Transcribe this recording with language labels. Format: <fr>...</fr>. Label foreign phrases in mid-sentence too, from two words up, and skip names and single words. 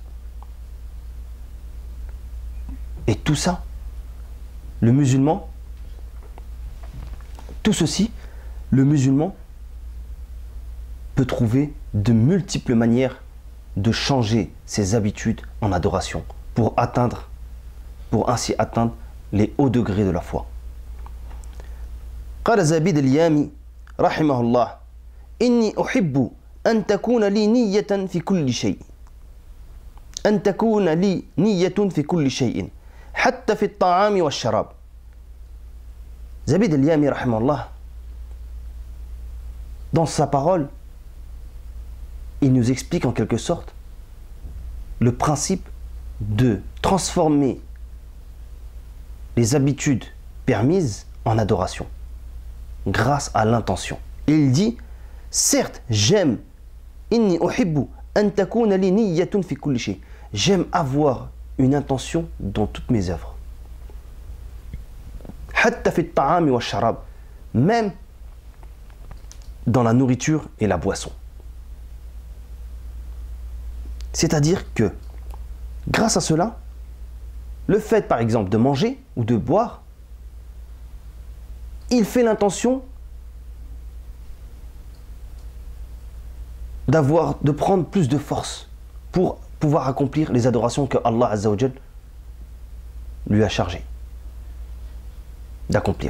<fr>Et tout ça, le musulman, tout ceci, le musulman peut trouver de multiples manières de changer ses habitudes en adoration pour ainsi atteindre les hauts degrés de la foi.</fr> <ar>قال زبيد اليامي رحمه الله إني أحب أن تكون لي نية في كل شيء أن تكون لي نية في كل شيء حتى في الطعام والشراب.</ar> <fr>Zabid al-Yami rahimahullah, dans sa parole, il nous explique en quelque sorte le principe de transformer les habitudes permises en adoration grâce à l'intention. Il dit, certes, j'aime,</fr> <ar>إني أحب أن تكون لي نية في كل شيء.</ar> <fr>J'aime avoir une intention dans toutes mes œuvres.</fr> <ar>حتى في الطعام والشراب,</ar> <fr>même dans la nourriture et la boisson. C'est-à-dire que, grâce à cela, le fait par exemple de manger ou de boire, il fait l'intention de prendre plus de force pour pouvoir accomplir les adorations que Allah</fr> <ar>عز وجل</ar> <fr>lui a chargé d'accomplir.</fr>